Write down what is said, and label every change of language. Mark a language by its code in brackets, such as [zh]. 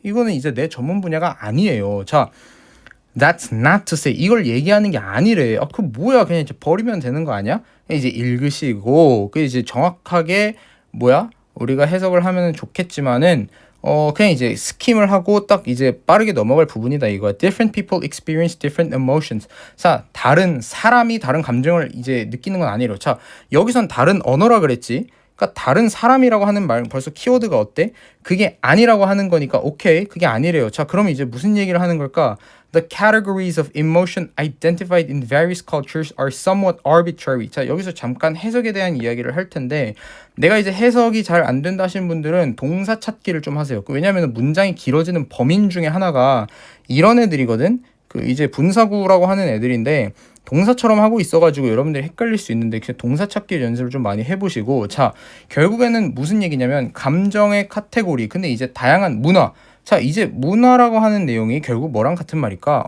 [ko] 이거는 이제 내 전문 분야가 아니에요. 자, [en] That's not to say [ko] 이걸 얘기하는 게 아니래. 그 뭐야? 그냥 이제 버리면 되는 거 아니야? 이제 읽으시고 그 이제 정확하게 뭐야? 우리가 해석을 하면 좋겠지만은 그냥 이제 스킴을 하고 딱 이제 빠르게 넘어갈 부분이다 이거야. [en] Different people experience different emotions. [ko] 자, 다른 사람이 다른 감정을 이제 느끼는 건 아니래요. 자, 여기선 다른 언어라 그랬지. 그러니까 다른 사람이라고 하는 말 벌써 키워드가 어때? 그게 아니라고 하는 거니까 오케이. 그게 아니래요. 자, 그러면 이제 무슨 얘기를 하는 걸까? [en] The categories of emotion identified in various cultures are somewhat arbitrary. [ko] 자, 여기서 잠깐 해석에 대한 이야기를 할 텐데 내가 이제 해석이 잘 안 된다 하시는 분들은 동사 찾기를 좀 하세요. 왜냐하면 문장이 길어지는 범인 중에 하나가 이런 애들이거든. 그 이제 분사구라고 하는 애들인데 동사처럼 하고 있어가지고 여러분들이 헷갈릴 수 있는데 그냥 동사 찾기 연습을 좀 많이 해보시고 자, 결국에는 무슨 얘기냐면 감정의 카테고리 근데 이제 다양한 문화 자, 이제 문화라고 하는 내용이 결국 뭐랑 같은 말일까?